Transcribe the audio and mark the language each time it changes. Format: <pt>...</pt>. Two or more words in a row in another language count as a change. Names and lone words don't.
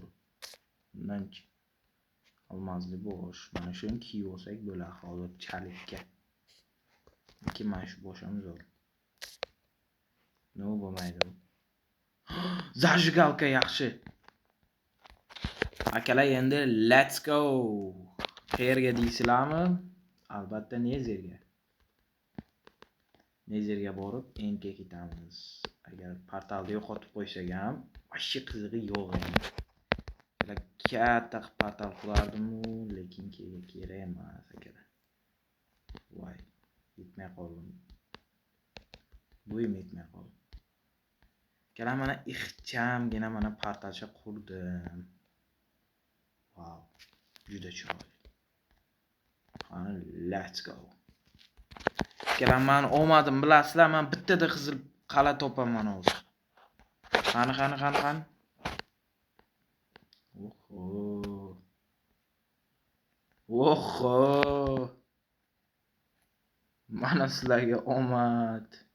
<uz>Bundanchi olmazli bo'sh. Mana shuni kiyib olsak bo'ladi hozir chalikka. Lekin mana shu boshimiz zo'r. No bo'lmaydi bu. Zajgalka yaxshi. Akalar endi</uz> <en>let's go.</en> <uz>Qayerga deysizlarmi? Albatta Nezerga borib enkga ketamiz. Agar portalni yo'qotib qo'ysak ham, vashshi qizig'i yo'q endi. Katta portal qurardim-u, lekin kerak emas akalar. Voy, yetmay qoldim. Bu yetmay qoldi. Akalar mana ixchamgina mana portalcha qurdim. Wow, juda chiroyli. Qani,</uz> <en>let's go.</en> <uz>Akalar, men omadim bilasizlar, men bittada qizil qala topaman hozir. Qani. Oho. Mana sizlarga omad.</uz>